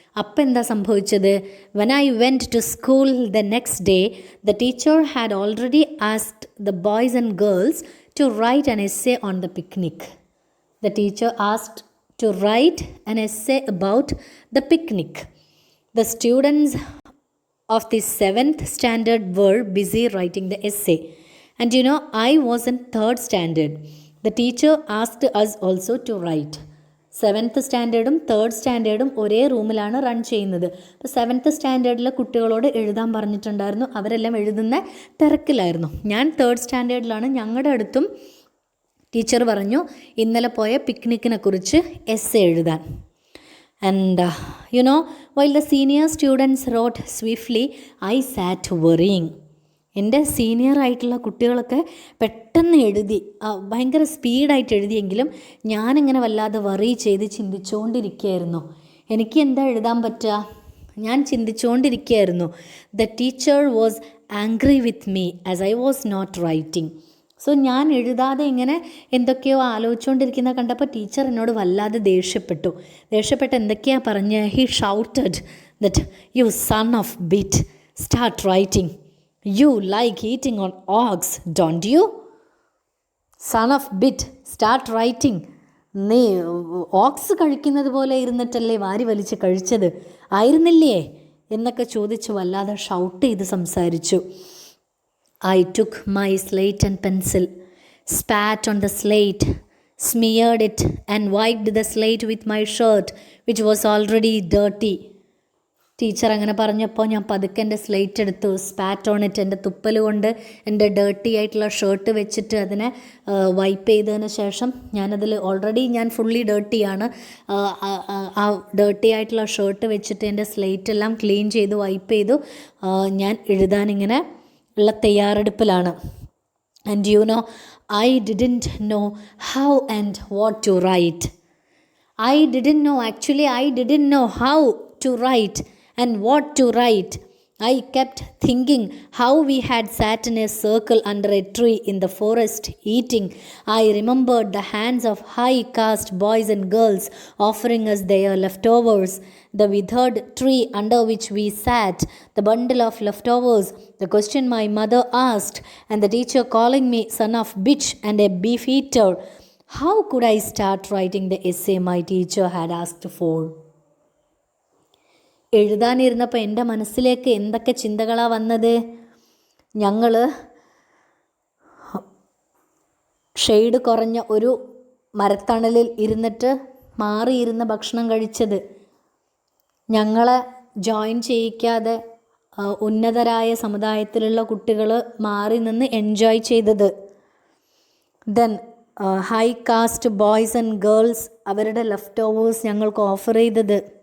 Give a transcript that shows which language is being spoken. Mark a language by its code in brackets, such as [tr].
[ml] അപ്പം എന്താ സംഭവിച്ചത്? [en] When I went to school the next day, the teacher had already asked the boys and girls to write an essay on the picnic. The teacher asked to write an essay about the picnic. The students of the 7th standard were busy writing the essay. And you know, I was in 3rd standard. The teacher asked us also to write. [ml] 7th സ്റ്റാൻഡേർഡും 3rd സ്റ്റാൻഡേർഡും ഒരേ റൂമിലാണ് run ചെയ്യുന്നത്. അപ്പോൾ 7th സ്റ്റാൻഡേർഡിലെ കുട്ടികളോട് എഴുതാൻ പറഞ്ഞിട്ടുണ്ടായിരുന്നു. അവരെല്ലാം എഴുതുന്ന തിരക്കിലായിരുന്നു. ഞാൻ 3rd സ്റ്റാൻഡേർഡിലാണ്. ഞങ്ങളുടെ അടുത്തും ടീച്ചർ പറഞ്ഞു ഇന്നലെ പോയ പിക്നിക്കിനെ കുറിച്ച് എസ്സേ എഴുതാൻ. [en] And you know, while the senior students wrote swiftly, I sat worrying. [ml] എൻ്റെ സീനിയറായിട്ടുള്ള കുട്ടികളൊക്കെ പെട്ടെന്ന് എഴുതി, ഭയങ്കര സ്പീഡായിട്ട് എഴുതിയെങ്കിലും ഞാനിങ്ങനെ വല്ലാതെ വറി ചെയ്ത് ചിന്തിച്ചുകൊണ്ടിരിക്കുകയായിരുന്നു. എനിക്ക് എന്താ എഴുതാൻ പറ്റുക? ഞാൻ ചിന്തിച്ചുകൊണ്ടിരിക്കുകയായിരുന്നു. [en] The teacher was angry with me as I was not writing. [ml] So ഞാൻ എഴുതാതെ ഇങ്ങനെ എന്തൊക്കെയോ ആലോചിച്ചുകൊണ്ടിരിക്കുന്ന കണ്ടപ്പോൾ ടീച്ചർ എന്നോട് വല്ലാതെ ദേഷ്യപ്പെട്ട് എന്തൊക്കെയാണ് പറഞ്ഞ്? [en] He shouted that you son of bitch start writing. You like eating on hogs don't you? Son of bitch start writing. [ml] നീ ഓക്സ് കഴിക്കുന്നത് പോലെ ഇരുന്നിട്ടല്ലേ വാരി വലിച്ച് കഴിച്ചത്, ആയിരുന്നില്ലേ എന്നൊക്കെ ചോദിച്ച് വല്ലാതെ ഷൗട്ട് ചെയ്ത് സംസാരിച്ചു. [en] I took my slate and pencil, spat on the slate, smeared it and wiped the slate with my shirt, which was already dirty. [ml] Teacher അങ്ങനെ പറഞ്ഞപ്പോൾ ഞാൻ പതുക്കെ എൻ്റെ സ്ലേറ്റ് എടുത്തു, [en] spat on it, [ml] എൻ്റെ തുപ്പൽ കൊണ്ട് എൻ്റെ ഡേർട്ടി ആയിട്ടുള്ള ഷർട്ട് വെച്ചിട്ട് അതിനെ വൈപ്പ് ചെയ്തതിന് ശേഷം ഞാനതിൽ ഓൾറെഡി ഞാൻ ഫുള്ളി ഡേർട്ടിയാണ്, ആ ഡേർട്ടി ആയിട്ടുള്ള ഷർട്ട് വെച്ചിട്ട് എൻ്റെ സ്ലേറ്റ് എല്ലാം ക്ലീൻ ചെയ്തു വൈപ്പ് ചെയ്തു. ഞാൻ എഴുതാനിങ്ങനെ ഉള്ള തയ്യാറെടുപ്പിലാണ്. [en] And you know, I didn't know how and what to write. I didn't know how to write and what to write. I kept thinking how we had sat in a circle under a tree in the forest eating. I remembered the hands of high caste boys and girls offering us their leftovers, the withered tree under which we sat, the bundle of leftovers, the question my mother asked, and the teacher calling me son of bitch and a beef eater. How could I start writing the essay my teacher had asked for? [ml] എഴുതാനിരുന്നപ്പോൾ എൻ്റെ മനസ്സിലേക്ക് എന്തൊക്കെ ചിന്തകളാണ് വന്നത്. ഞങ്ങൾ shade കുറഞ്ഞ ഒരു മരത്തണലിൽ ഇരുന്നിട്ട് മാറിയിരുന്ന് ഭക്ഷണം കഴിച്ചത്, ഞങ്ങളെ ജോയിൻ ചെയ്യിക്കാതെ ഉന്നതരായ സമുദായത്തിലുള്ള കുട്ടികൾ മാറി നിന്ന് എൻജോയ് ചെയ്തത്, [en] then high caste boys and girls [ml] അവരുടെ ലെഫ്റ്റ് ഓവേഴ്സ് ഞങ്ങൾക്ക് ഓഫർ ചെയ്തത്,